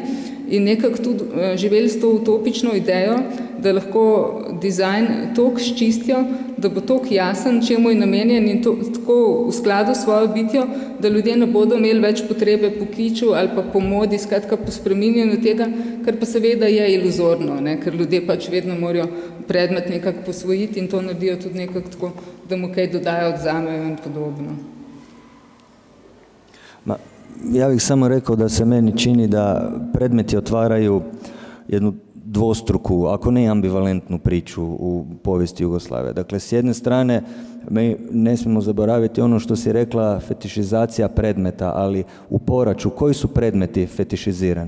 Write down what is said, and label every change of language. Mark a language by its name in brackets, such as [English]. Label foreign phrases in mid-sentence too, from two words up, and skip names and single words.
[Slovenian] In nekako tudi živeli s to utopično idejo, da lahko dizajn toliko sčistijo, da bo toliko jasen, čemu je namenjen in tako v skladu s svojo bitjo, da ljudje ne bodo imeli več potrebe po kiču ali pa po modi, skratka po spreminjanju tega, kar pa seveda je iluzorno, ker ljudje pač vedno morajo predmet nekako posvojiti in to naredijo tudi nekako tako, da mu kaj dodajo, odzamejo in podobno. [Croatian] Ja bih samo rekao da se meni čini da predmeti otvaraju jednu dvostruku, ako ne ambivalentnu priču u povijesti Jugoslavije. Dakle, s jedne strane, mi ne smijemo zaboraviti ono što si rekla, fetišizacija predmeta, ali u Poraču, koji su predmeti fetišizirani?